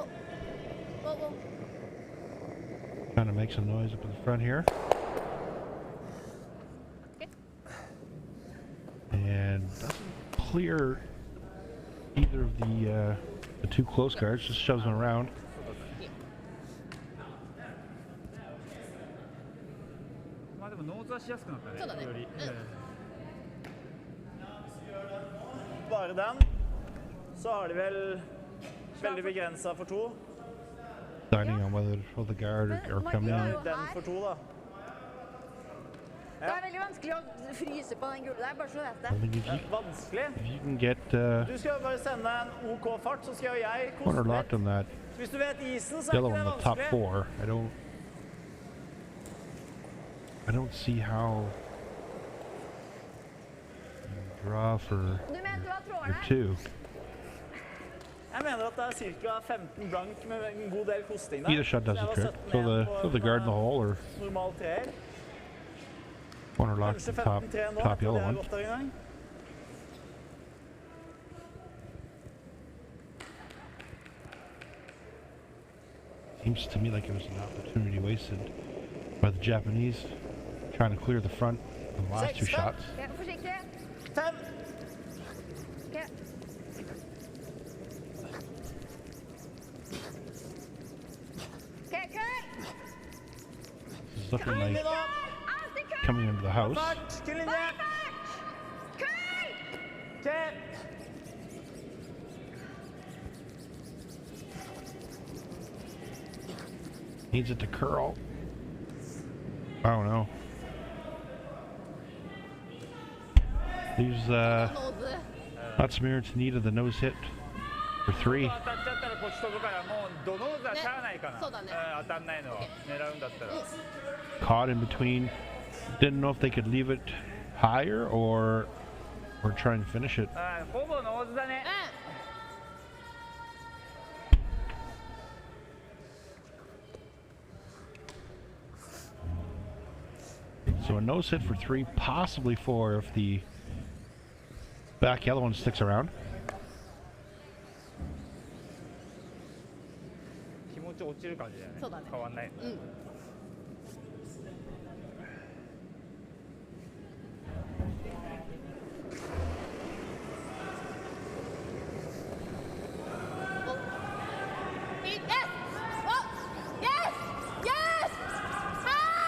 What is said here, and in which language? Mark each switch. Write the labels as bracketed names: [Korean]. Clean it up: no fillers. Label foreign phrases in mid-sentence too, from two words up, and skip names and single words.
[English] Whoa, whoa. Trying to make some noise up in the front here. Okay. And doesn't clear either of the 2 close guards, just shoves them around. [Norwegian] Bare den. Så har de vel veldig begrensa for 2. [English] Deciding on whether to throw the guard or come in. [Norwegian] Den for 2, da. Det er veldig vanskelig å fryse på den gule der, bare så du vet [English] I [Norwegian] det. [English] think if you, [Norwegian] Vanskelig. [English] if you can get [Norwegian] Du skal jo bare sende en OK fart, så skal jo jeg [English] corner [Norwegian] koste [English] locked [Norwegian] litt. [English] on that [Norwegian] Hvis du vet isen, så er [English] yellow [Norwegian] ikke [English] on [Norwegian] det [English] the top [Norwegian] vanskelig. [English] 4, I don't see how you draw for [Norwegian] Du mener du har trådene [English] your [Norwegian] her? [English] 2. [Norwegian] Jeg mener at det er ca. 15 blank med en god del kosting der. [English] Either shot does [Norwegian] Så jeg [English] the [Norwegian] var [English] trick. [Norwegian] 17 [English] Throw [Norwegian] igjen på [English] the guard in the hole or [Norwegian] normal treer. [English] corner lock [Norwegian] Kanskje [English] the top [Norwegian] 15-3 nå, [English] top [Norwegian] det [English] yellow [Norwegian] er [English] one. [Norwegian] godt der en gang. [English] Seems to me like it was an opportunity wasted by the Japanese trying to clear the front in the last 2 Six, shots. [Norwegian] Ok, forsiktig. 5. Ok. Ok, køy! [English] This is looking [Norwegian] Inn [English] like [Norwegian] nå. Alltid køy! [English] coming into the house. [Norwegian] Fart, til linje. Bare fart! Køy! Ok. [English] Needs it to curl. I don't know. Leaves [Norwegian] Nådde. [English] Matsumura Tanida the nose hit for 3. [Japanese] 当たっちゃったらこっち飛ぶからもうドノーズはしゃあないかな。ねそうだね当たんないのは狙うんだったら。 [English] Caught in between. Didn't know if they could leave it higher or try and finish it. [Japanese] ほぼノーズだね。 [English] So a nose hit for 3, possibly 4 if the back yellow one sticks around. [Japanese] 気持ち落ちる感じだよね。そうだね変わんない。うん。 [English] Yes! Oh! Yes! Yes! Ah!